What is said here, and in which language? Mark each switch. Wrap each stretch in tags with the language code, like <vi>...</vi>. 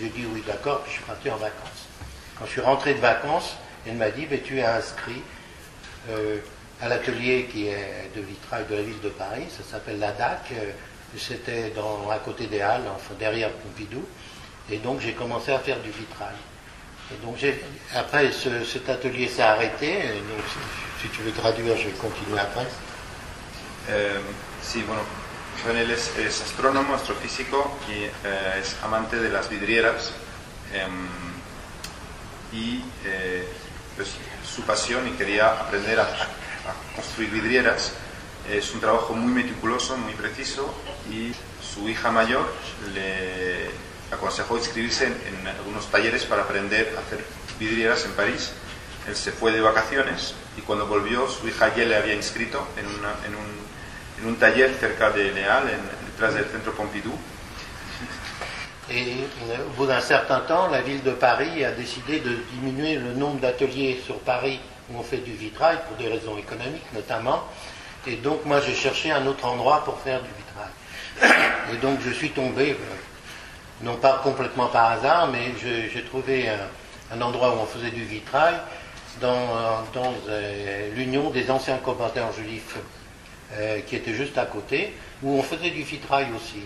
<fr>Donc j'ai dit oui, d'accord, puis je suis parti en vacances. Quand je suis rentré de vacances, elle m'a dit, tu es inscrit à l'atelier qui est de vitrail de la ville de Paris, ça s'appelle la DAC, c'était à côté des Halles, enfin derrière Pompidou, et donc j'ai commencé à faire du vitrail. Et donc après cet atelier s'est arrêté, et donc si tu veux traduire, je vais continuer après.</fr> <es>Sí, bueno, René es astrónomo, astrofísico y es amante de las vidrieras y pues, su pasión y quería aprender a construir vidrieras. Es un trabajo muy meticuloso, muy preciso y su hija mayor le aconsejó inscribirse en algunos talleres para aprender a hacer vidrieras en París. Él se fue de vacaciones y cuando volvió su hija ya le había inscrito en un taller cerca de Les Halles, detrás del centro Pompidou.</es> <fr>Et au bout d'un certain temps, la ville de Paris a décidé de diminuer le nombre d'ateliers sur Paris où on fait du vitrail, pour des raisons économiques notamment. Et donc moi j'ai cherché un autre endroit pour faire du vitrail. Et donc je suis tombé, non pas complètement par hasard, mais j'ai trouvé un endroit où on faisait du vitrail dans l'Union des anciens combattants juifs qui était juste à côté, où on faisait du vitrail aussi.</fr>